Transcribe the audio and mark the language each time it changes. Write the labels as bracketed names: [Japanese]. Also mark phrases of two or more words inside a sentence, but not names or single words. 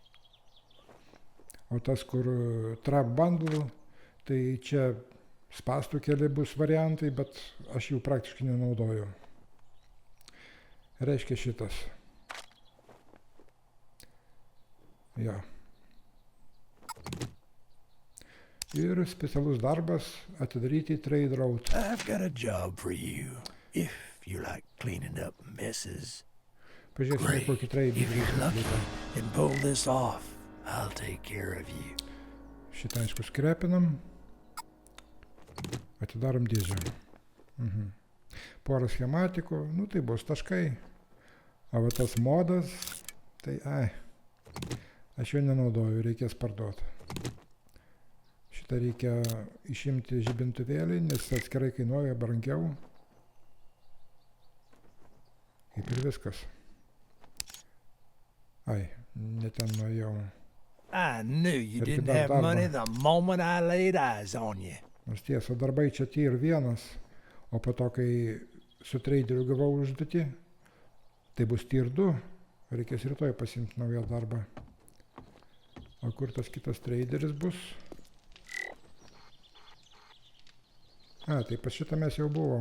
[Lithuanian] O tas, kur [English] trap bundle, [Lithuanian] tai čia spastų keli bus variantai, bet aš jų praktiškai nenaudoju. Reiškia šitas. Ja. Ir specialus darbas atidaryti [English] trade road. I've got a job for you. If you like cleaning up messes. [Lithuanian] Pažiūrėsime, [English] Great. [Lithuanian] kokį trade [English] If you're lucky [Lithuanian] atlieka. [English] and pull this off, I'll take care of you. [Lithuanian] Šitą aišku skrepinam. Atidarom dėžę. Porą schematikų, nu tai bus taškai. O va tas modas, tai aš jo nenaudoju, reikės parduoti. Šitą reikia išimti žibintuvėlį, nes atskirai kainuoja brangiau. Kaip ir viskas. Ne ten nuėjau. [English] I knew you [Lithuanian] Pergi [English] didn't [Lithuanian] dar [English] have [Lithuanian] darbą. [English] money the moment I laid eyes on you. [Lithuanian] Nors tiesa, darbai čia tier 1, o po to, kai su traderiu gavau užduotį, tai bus tier 2, reikės rytoj pasimti naują darbą. O kur tas kitas traderis bus? Tai pas šitą mes jau buvom.